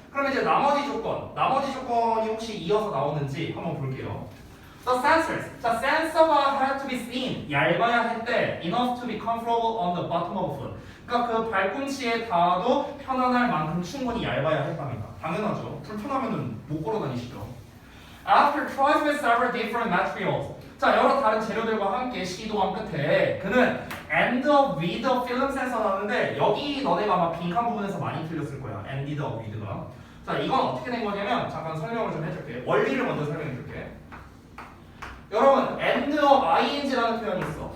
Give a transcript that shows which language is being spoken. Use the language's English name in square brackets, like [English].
[Korean] 그럼 이제 나머지 조건이 혹시 이어서 나오는지 한번 볼게요. [English] The sensors. [Korean] 자, 센서가 [English] had to be thin, [Korean] 얇아야 했대. [English] Enough to be comfortable on the bottom of foot. [Korean] 그러니까 그 발꿈치에 닿아도 편안할 만큼 충분히 얇아야 했답니다. 당연하죠. 불편하면은 못 걸어 다니시죠. [English] After tries with several different materials. [Korean] 자, 여러 다른 재료들과 함께 시도한 끝에 그는 [English] end up with a film sensor [Korean] 나왔는데 여기 너네가 아마 빈칸 부분에서 많이 틀렸을 거야. [English] ended up with가. [Korean] 자, 이건 어떻게 된 거냐면 잠깐 설명을 좀 해줄게. 원리를 먼저 설명해 줄게. 여러분, [English] end of ing [Korean] 라는 표현이 있어.